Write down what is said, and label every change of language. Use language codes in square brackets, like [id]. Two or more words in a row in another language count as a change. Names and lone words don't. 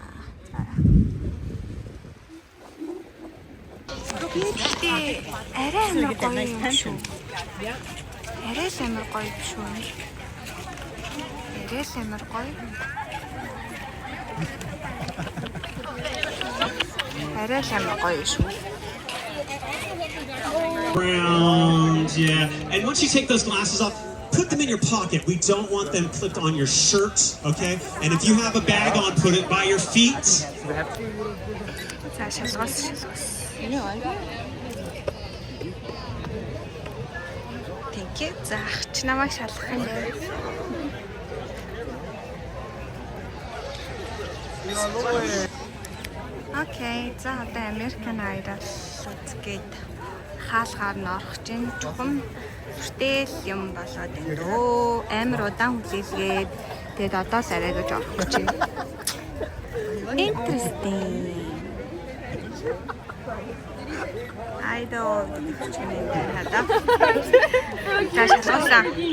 [mn] Гэхдээ арай амар гоё юм шүү. Арай л амар гоё шүү. Арай л амар гоё. Арай л амар гоё шүү. [en] Round, yeah. And once you take those glasses off, put them in your pocket. We don't want them clipped on your shirt, okay? And if you have a bag on, put it by your feet. [mn] За шалгуулсан. [en] Thank you. [mn] За ах намайг шалгах юм байна. Окей. За одоо American Idol үзгээд хаалгаар нь орох чинь чухам хүртэл юм болоод байна дөө. Амар удаан хүлээлгээд Тэгээд одоо л арай гэж орох гэж байна. [en] Interesting. I don't know. [mn] За шалгуулсан.